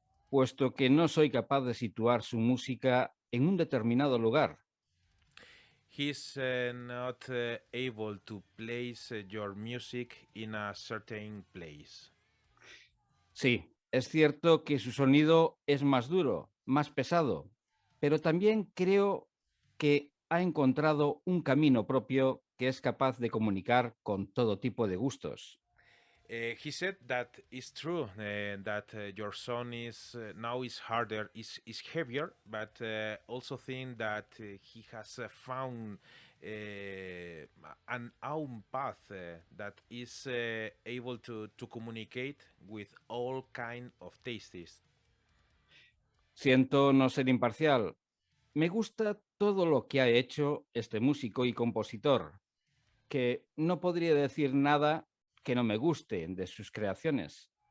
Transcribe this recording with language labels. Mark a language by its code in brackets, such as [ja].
[es] Puesto que no soy capaz de situar su música en un determinado lugar. [en] He's not able to place your music in a certain place. [es] Sí, es cierto que su sonido es más duro, más pesado, pero también creo que ha encontrado un camino propio que es capaz de comunicar con todo tipo de gustos. [en] He said that it's true that your song is now is harder, is heavier, but also think that he has found an own path that is able to communicate with all kind of tastes. [es] Siento no ser imparcial. Me gusta todo lo que ha hecho este músico y compositor, que no podría decir nada que no me guste de sus creaciones.